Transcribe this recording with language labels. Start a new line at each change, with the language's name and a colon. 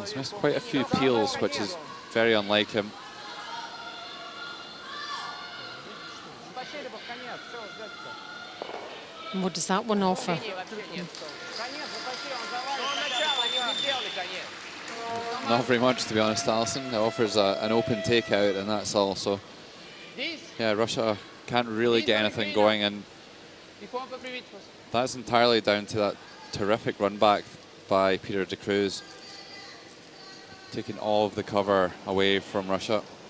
English: He's missed quite a few peels, which is very unlike him.
Russian: Потащили бы в конец. Что ждать-то?
English: What does that one offer?
Russian: Линии вообще нет. Конец затащи, он завалит. Но начало, они не сделали конец.
English: Not very much, to be honest, Alison. It offers an open takeout, and that's all. So, yeah, Russia can't really get anything going, and that's entirely down to that terrific run back by Peter de Cruz, taking all of the cover away from Russia.